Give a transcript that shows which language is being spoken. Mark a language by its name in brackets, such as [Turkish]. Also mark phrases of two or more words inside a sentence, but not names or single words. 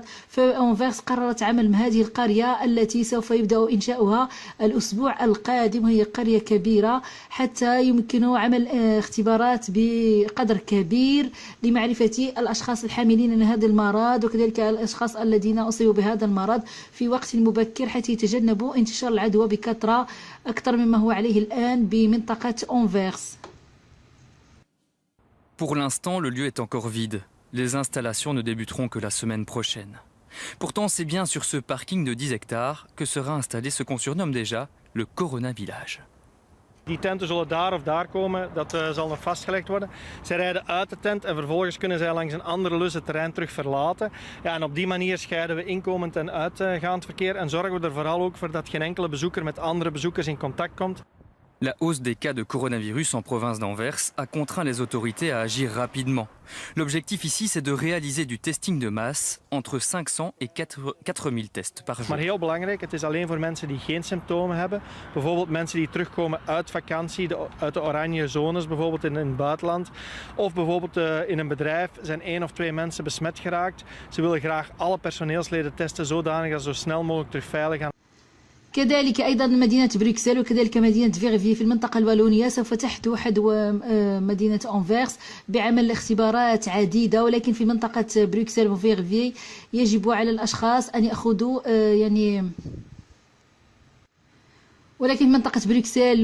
[Arabic] فأنفيرس قررت عمل هذه القرية التي سوف يبدأ إنشاؤها الأسبوع القادم، وهي قرية كبيرة حتى يمكن عمل اختبارات بقدر كبير لمعرفة الأشخاص الحاملين لهذا المرض وكذلك الأشخاص الذين أصيبوا بهذا المرض في وقت مبكر حتى يتجنبوا انتشار العدوى بكثرة أكثر مما هو عليه الآن بمنطقة Anvers. [French] Pour l'instant, le lieu est encore vide. Les installations ne débuteront que la semaine prochaine. Pourtant, c'est bien sur ce parking de 10 hectares que sera installé ce qu'on surnomme déjà le Corona Village. [Dutch] Die tenten zullen daar of daar komen, dat zal nog vastgelegd worden. Zij rijden uit de tent en vervolgens kunnen zij langs een andere lus het terrein terug verlaten. Ja, en op die manier scheiden we inkomend en uitgaand verkeer en zorgen we er vooral ook voor dat geen enkele bezoeker met andere bezoekers in contact komt. [French] La hausse des cas de coronavirus en province d'Anvers a contraint les autorités à agir rapidement. L'objectif ici, c'est de réaliser du testing de masse entre 500 et 4000 tests par jour. [Dutch] Maar heel belangrijk, het is alleen voor mensen die geen symptomen hebben. Bijvoorbeeld mensen die terugkomen uit vakantie, uit de oranje zones, bijvoorbeeld in het buitenland. Of bijvoorbeeld in een bedrijf zijn 1 of 2 mensen besmet geraakt. Ze willen graag alle personeelsleden testen zodanig dat ze zo snel mogelijk terug veilig gaan. [Arabic] كذلك أيضا مدينة بروكسل وكذلك مدينة فيغفي في المنطقة الوالونية سوف تحدو مدينة أنفيرس بعمل اختبارات عديدة، ولكن في منطقة بروكسل وفيغفي يجب على الأشخاص أن يأخذوا ولكن في منطقة بروكسل